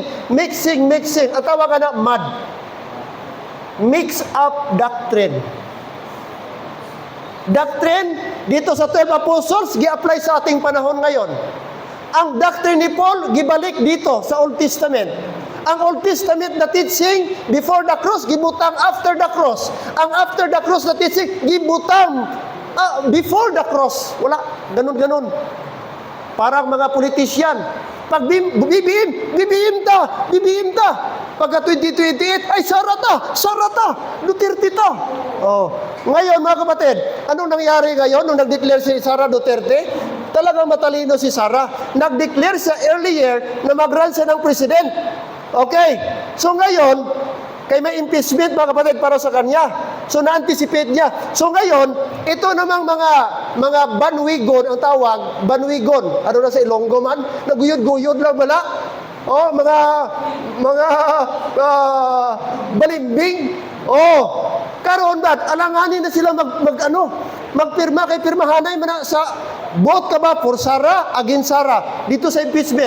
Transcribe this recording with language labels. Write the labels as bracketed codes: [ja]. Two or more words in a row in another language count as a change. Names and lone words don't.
[tl] Mixing. Ang tawag na MUD. [en] Mix up doctrine. [tl] Doctrine, dito sa 12 apostles, gi-apply sa ating panahon ngayon. Ang doctrine ni Paul, gibalik dito sa Old Testament. [en] Ang Old Testament na teaching, before the cross, gibutang after the cross. Ang after the cross na teaching, gibutang before the cross. [tl] Wala, ganun. Parang mga politician. Pag BBM ta. Pagka 2028, ay sarata, Duterte ta. Oh. Ngayon, mga kapatid, anong nangyari ngayon nung nag-declare si Sara Duterte? Talagang matalino si Sara. Nag-declare siya earlier na mag-run siya ng president. [en] Okay. [tl] So ngayon, kay may impeachment, mga kapatid, para sa kanya. So na-anticipate niya. So ngayon, ito namang mga banwigon, ang tawag, banwigon. [hil] Ano na sa Ilonggo man? Naguyod-guyod lang bala. [tl] Oh, mga balimbing. [hil] Oh, karon ba alanganin na sila magpirma kay pirmahanay man sa vote ka ba for Sara against Sara dito sa impeachment.